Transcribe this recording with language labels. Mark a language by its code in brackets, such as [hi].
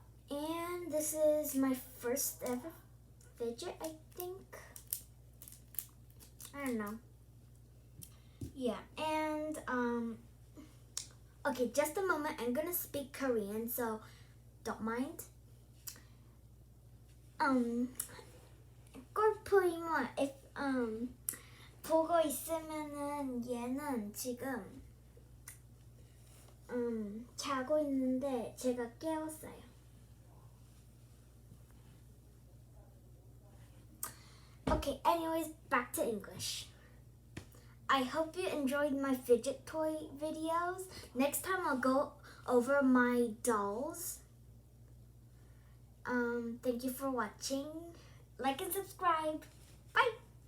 [en] And this is my first ever fidget, I think. I don't know. Yeah, and okay, just a moment. I'm gonna speak Korean, so don't mind. [ko] 골프이모, if 보고 있으면은 얘는 지금 자고 있는데 제가 깨웠어요. [en] Okay, anyways, back to English. I hope you enjoyed my fidget toy videos. Next time I'll go over my dolls. Thank you for watching. Like and subscribe. Bye!